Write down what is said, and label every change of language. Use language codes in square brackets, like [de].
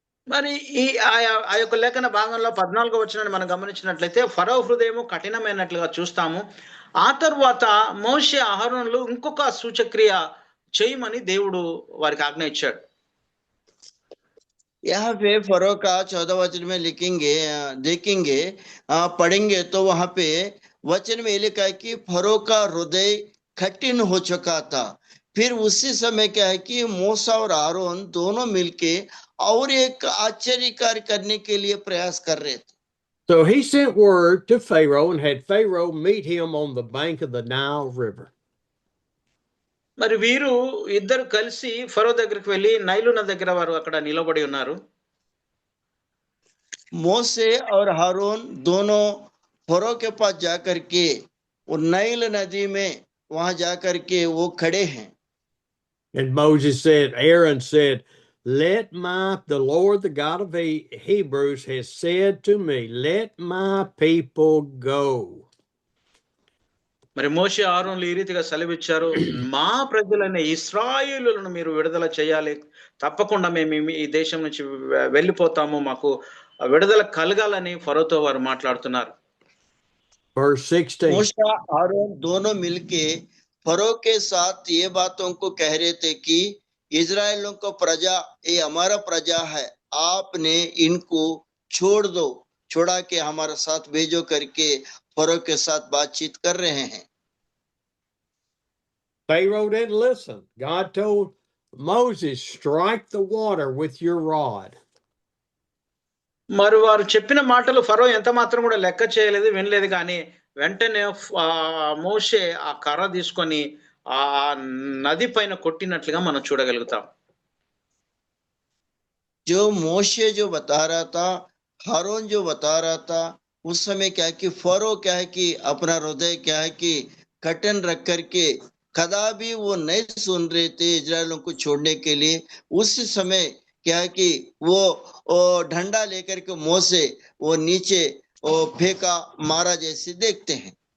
[te] మరి ఈ ఆ యొక్క లేఖన భాగంలో 14వ వచనాన్ని మనం గమనించినట్లయితే ఫరో హృదయము కఠినమైనట్లుగా చూస్తాము। ఆ తర్వాత మోషే అహరోనులు ఇంకొక సూచక్రియ చేయమని దేవుడు వారికి ఆజ్ఞ ఇచ్చాడు। [hi] यहाँ पे फरो का 14 वचन में लिखेंगे, देखेंगे, पढ़ेंगे तो वहां पे वचन में लिखा है कि फरो का हृदय कठिन हो चुका था। फिर उसी समय क्या है कि मूसा और आरोन दोनों मिलके और एक आश्चर्य कार्य करने के लिए प्रयास कर रहे थे। [en] So he sent word to Pharaoh and had Pharaoh meet him on the bank of the Nile River. [te] మరి వీరు ఇద్దరు కలిసి ఫరో దగ్గరికి వెళ్ళి నైలు నది దగ్గర వారు అక్కడ నిలబడి ఉన్నారు। [hi] मोसे और हारून दोनों फरो के पास जाकर के वो नाइल नदी में वहां जाकर के वो खड़े हैं। [en] And Moses said, Aaron said, the Lord, the God of Hebrews, has said to me, let my people go. [te] మరి మోషే ఆరోనులు ఈ రీతిగా సెలవిచ్చారు, మా ప్రజలైన ఇశ్రాయేలులను మీరు విడుదల చేయాలి, తప్పకుండా మేము ఈ దేశం నుంచి వెళ్ళిపోతాము, మాకు విడుదల కలగాలని ఫరోతో వారు మాట్లాడుతున్నారు। [en] Verse 16. [hi] मूसा आरोन दोनों मिलके फरो के साथ ये बातों को कह रहे थे कि इजराइलों को प्रजा, ये हमारा प्रजा है, आपने इनको छोड़ दो, छोड़ा के हमारे साथ भेजो करके फरो के साथ बातचीत कर रहे हैं। [en] Pharaoh didn't listen. God told Moses, strike the water with your rod. [te] మరి వారు చెప్పిన మాటలు ఫరో ఎంత మాత్రం కూడా లెక్క చేయలేదు, వినలేదు। కానీ వెంటనే మోషే ఆ కర్ర తీసుకొని ఆ నది పైన కొట్టినట్లుగా మనం చూడగలుగుతాం। [hi] जो मोशे जो बता रहा था, हारून जो बता रहा था, उस समय क्या है कि फरो क्या है कि अपना हृदय क्या है कि कठिन रख करके कदापि वो नहीं सुन रहे थे इजरायलों को छोड़ने के लिए। उस समय क्या है कि वो डंडा लेकर के मुंह से वो नीचे फेंका, मारा जैसे देखते हैं।